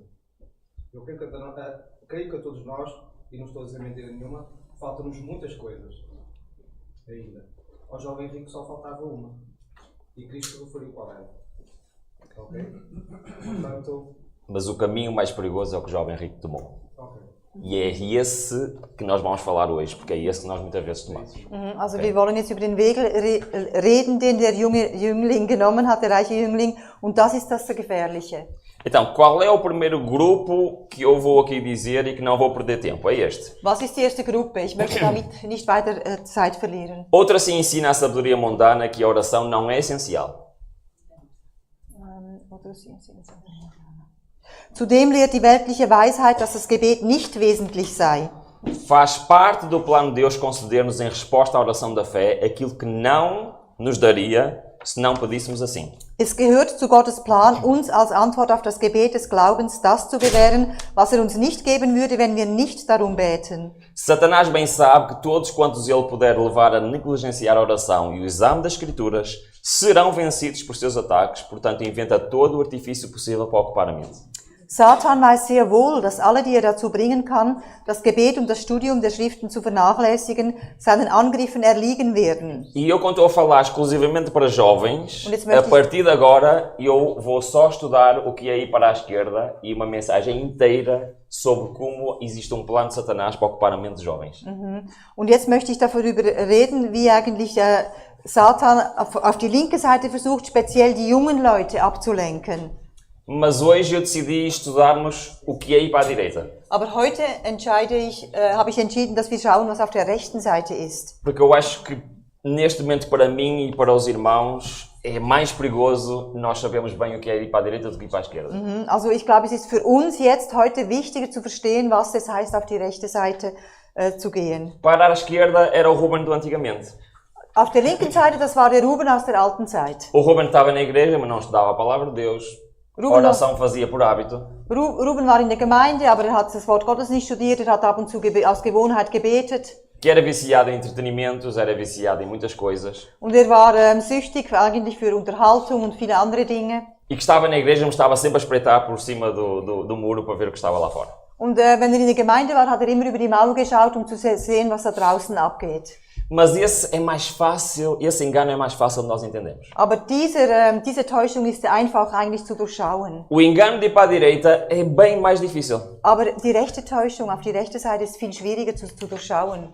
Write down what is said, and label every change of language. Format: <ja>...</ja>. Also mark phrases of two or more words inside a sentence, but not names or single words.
<pt>Eu creio que a todos nós, e não estou a dizer mentira nenhuma, faltam-nos muitas coisas ainda. Ao jovem rico só faltava uma. E Cristo referiu qual era. Ok? Portanto... Mas o caminho mais perigoso é o que o jovem rico tomou. Ok. E é esse que nós vamos falar hoje, porque é esse que nós muitas vezes tomamos.</pt> <de>Also wir wollen jetzt über den Weg reden, den der junge Jüngling genommen hat, der reiche Jüngling, und das ist das Gefährliche.</de> <pt>Então, qual é o primeiro grupo que eu vou aqui dizer e que não vou perder tempo? É este.</pt> <de>Was ist die erste Gruppe? Ich möchte damit nicht weiter Zeit verlieren.</de> <pt>Outra se ensina a sabedoria mundana que a oração não é essencial.</pt> <de>Zudem lehrt die weltliche Weisheit, dass das Gebet nicht wesentlich sei.</de> <pt>Faz parte do plano de Deus conceder-nos em resposta à oração da fé aquilo que não nos daria se não pedíssemos assim.</pt> <de>Es gehört zu Gottes Plan, uns als Antwort auf das Gebet des Glaubens das zu gewähren, was uns nicht geben würde, wenn wir nicht darum beten.</de> <pt>Satanás bem sabe que todos quantos ele puder levar a negligenciar a oração e o exame das Escrituras serão vencidos por seus ataques, portanto inventa todo o artifício possível para ocupar a mente.</pt> <de>Satan weiß sehr wohl, dass alle, die dazu bringen kann, das Gebet und das Studium der Schriften zu vernachlässigen, seinen Angriffen erliegen werden.</de> <pt>E eu, quando estou a falar exclusivamente para jovens, a partir de agora eu vou só estudar o que é ir para a esquerda e uma mensagem inteira sobre como existe um plano de Satanás para ocupar a mente de jovens.</pt> <de>Und jetzt möchte ich darüber reden, wie eigentlich Satan auf die linke Seite versucht, speziell die jungen Leute abzulenken.</de> <pt>Mas hoje eu decidi estudarmos o que é ir para a direita.</pt> <de>Aber heute habe ich entschieden, dass wir schauen, was auf der rechten Seite ist.</de> <pt>Porque eu acho que neste momento para mim e para os irmãos é mais perigoso nós sabemos bem o que é ir para a direita do que ir para a esquerda.</pt> <de>Also ich glaube, es ist für uns jetzt heute wichtiger zu verstehen, was es heißt, auf die rechte Seite zu gehen.</de> <pt>Para a esquerda era o Ruben do antigamente.</pt> <de>Auf der linken Seite, das war der Ruben aus der alten Zeit.</de> <pt>O Ruben estava na igreja, mas não estudava a palavra de Deus. Oração fazia por hábito.</pt> <de>Ruben war in der Gemeinde, aber er hat das Wort Gottes nicht studiert, er hat ab und zu aus Gewohnheit gebetet.</de> <pt>Que era viciado em entretenimentos, era viciado em muitas coisas.</pt> <de>Und er war süchtig eigentlich für Unterhaltung und viele andere Dinge.</de> <pt>E que estava na igreja, mas estava sempre a espreitar por cima do muro para ver o que estava lá fora.</pt> <de>Und wenn er in der Gemeinde war, hat er immer über die Mauer geschaut, um zu sehen, was da draußen abgeht.</de> <pt>Mas esse engano é mais fácil de nós entendermos.</pt> <de>Aber diese Täuschung ist einfach eigentlich zu durchschauen.</de> <pt>O engano de ir para a direita é bem mais difícil.</pt> <de>Aber die rechte Täuschung auf die rechte Seite ist viel schwieriger zu durchschauen.</de>